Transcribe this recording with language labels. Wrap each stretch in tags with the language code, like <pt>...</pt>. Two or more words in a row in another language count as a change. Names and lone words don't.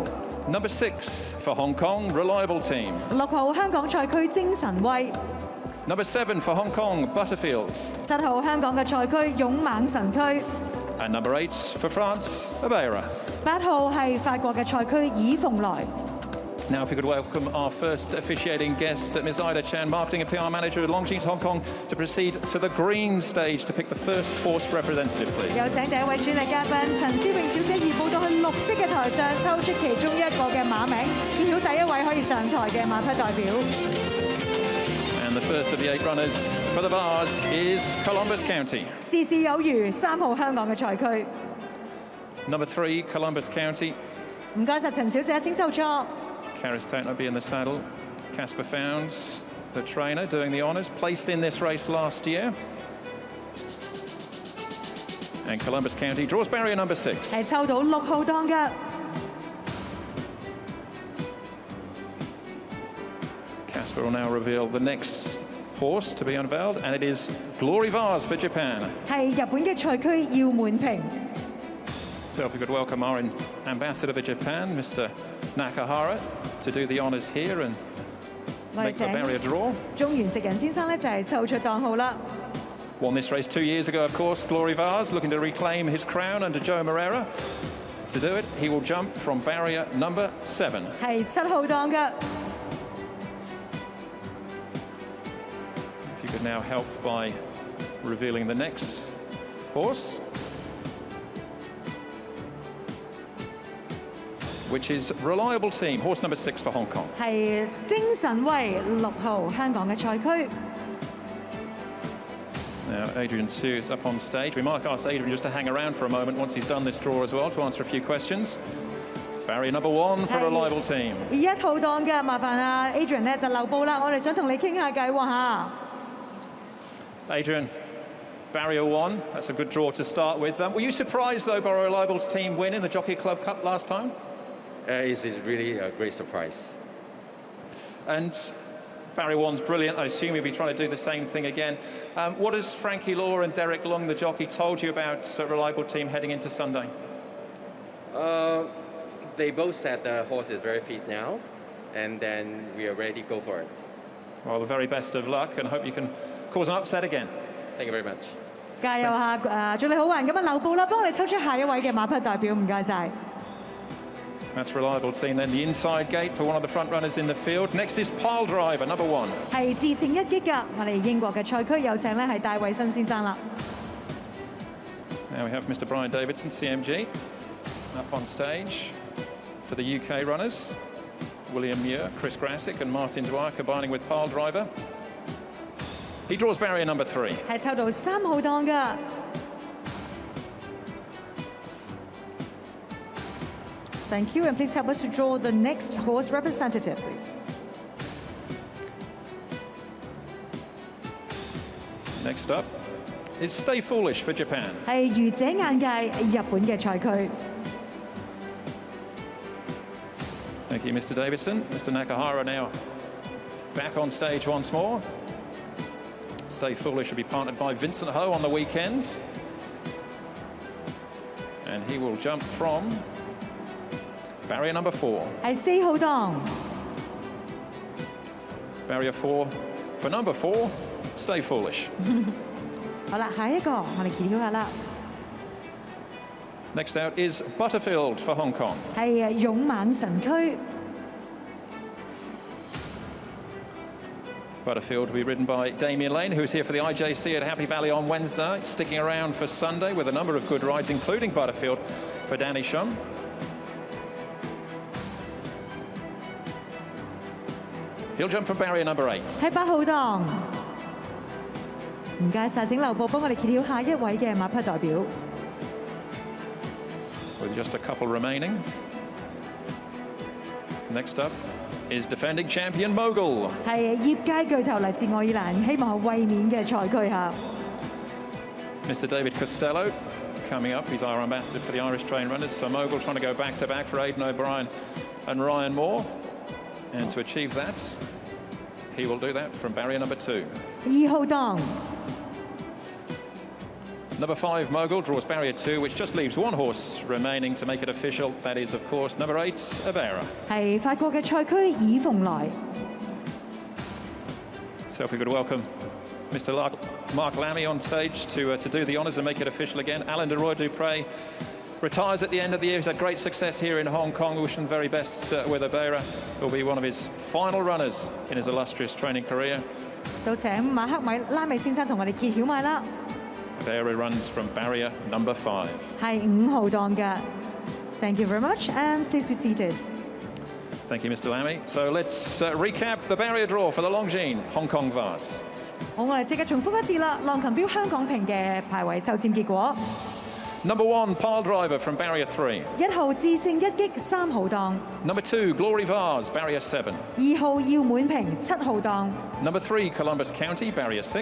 <en>Number 6 for Hong Kong, Reliable Team.</en> <yue>6 號香港賽區精神威。</yue> <en>Number 7 for Hong Kong, Butterfield.</en> <yue>7 號香港嘅賽區勇猛神區。</yue> <en>And number 8 for France, Aveira.</en> <yue>8 號係法國嘅賽區以鳳來。</yue> <en>Now, if we could welcome our first officiating guest, Ms. Ida Chan, Marketing and PR Manager at LONGINES Hong Kong, to proceed to the green stage to pick the first horse representative, please.</en> <yue>有請第一位主禮嘉賓陳思穎小姐移步到去綠色嘅台上，抽出其中一個嘅馬名，揭曉第一位可以上台嘅馬匹代表。</yue> <en>And the first of the 8 runners for the Vase is Columbus County.</en> <yue>事事有餘，3號香港嘅賽區。</yue> <en>Number 3, Columbus County.</en> <yue>唔該曬陳小姐，請就座。</yue> <en>Karis Tate will be in the saddle. Casper Founds, the trainer, doing the honours, placed in this race last year. And Columbus County draws barrier number 6.</en> <yue>係抽到6號檔嘅。</yue> <en>Casper will now reveal the next horse to be unveiled, and it is Glory Vase for Japan.</en> <yue>係日本嘅賽區耀滿瓶。</yue> <en>So if we could welcome our ambassador for Japan, Mr. Nakahara, to do the honours here and make the barrier draw.</en> <yue>中原直人先生咧就係抽出檔號啦。</yue> <en>Won this race 2 years ago, of course. Glory Vase looking to reclaim his crown under Joe Moreira. To do it, he will jump from barrier number 7.</en> <yue>係7號檔嘅。</yue> <en>If you could now help by revealing the next horse, which is Reliable Team, horse number 6 for Hong Kong.</en> <yue>係精神威6號香港嘅賽區。</yue> <en>Now, Adrian Sue is up on stage. We might ask Adrian just to hang around for a moment once he's done this draw as well to answer a few questions. Barrier number 1 for Reliable Team.</en> <yue>1 號檔嘅，麻煩啊 Adrian 咧就留步啦，我哋想同你傾下偈喎嚇。</yue> <en>Adrian, Barrier 1, that's a good draw to start with. Were you surprised, though, by Reliable's team win in the Jockey Club Cup last time? It's really a great surprise. And Barrier 1's brilliant. I assume you'll be trying to do the same thing again. What has Frankie Law and Derek Long, the jockey, told you about Reliable team heading into Sunday? They both said the horse is very fit now, and then we are ready to go for it. Well, the very best of luck, and hope you can cause an upset again. Thank you very much.</en> <yue>加油下，祝你好運。咁啊，留步啦，幫我哋抽出下一位嘅馬匹代表，唔該晒。</yue> <en>That's Reliable team then, the inside gate for one of the front runners in the field. Next is Pile Driver, number 1.</en> <yue>係自勝一擊㗎，我哋英國嘅賽區有請咧係戴偉新先生啦。</yue> <en>Now we have Mr. Brian Davidson, CMG, up on stage for the UK runners. William Muir, Chris Grassick and Martin Dwyer combining with Pile Driver. He draws barrier number 3.</en> <yue>係抽到3號檔㗎。</yue> <en>Thank you, and please help us to draw the next horse representative, please. Next up is Stay Foolish for Japan.</en> <yue>係愚者眼界日本嘅賽區。</yue> <en>Thank you, Mr. Davidson. Mr. Nakahara now back on stage once more. Stay Foolish will be partnered by Vincent Ho on the weekends. And he will jump from barrier number 4.</en> <yue>係4號檔。</yue> <en>Barrier 4 for number 4, Stay Foolish.</en> <yue>好啦，下一個我哋揭曉下啦。</yue> <en>Next out is Butterfield for Hong Kong.</en> <yue>係勇猛神區。</yue> <en>Butterfield will be ridden by Damien Lane, who's here for the IJC at Happy Valley on Wednesday, sticking around for Sunday with a number of good rides, including Butterfield for Danny Shum. He'll jump from barrier number 8.</en> <yue>係8號檔。唔該晒，請留步幫我哋揭曉下一位嘅馬匹代表。</yue> <en>With just a couple remaining. Next up is defending champion Mogul.</en> <yue>係業界巨頭嚟自愛爾蘭，希望係衛冕嘅賽區下。</yue> <en>Mr. David Costello coming up. He's our ambassador for the Irish train runners. So Mogul trying to go back-to-back for Aidan O'Brien and Ryan Moore. And to achieve that, he will do that from barrier number 2.</en> <yue>2 號檔。</yue> <en>Number 5, Mogul, draws barrier 2, which just leaves one horse remaining to make it official. That is, of course, number 8, Avera.</en> <yue>係法國嘅賽區以鳳來。</yue> <en>So if we could welcome Mr. Mark Lammy on stage to do the honours and make it official again. Alain de Roy Dupré retires at the end of the year. He's had great success here in Hong Kong. We wish him the very best with Avera. It will be one of his final runners in his illustrious training career.</en> <yue>到請馬克米拉美先生同我哋揭曉埋啦。</yue> <en>Avera runs from barrier number 5.</en> <yue>係5號檔嘅。</yue> <en>Thank you very much, and please be seated. Thank you, Mr. Lammy. So let's recap the barrier draw for the Longines Hong Kong Vase.</en> <yue>好，我哋即刻重複一次啦。浪琴標香港瓶嘅排位抽籤結果。</yue> <en>Number 1, Pile Driver from barrier 3.</en> <yue>1 號智勝一擊3號檔。</yue> <en>Number 2, Glory Vase, barrier 7.</en> <yue>2 號耀滿瓶7號檔。</yue> <en>Number 3, Columbus County, barrier 6.</en>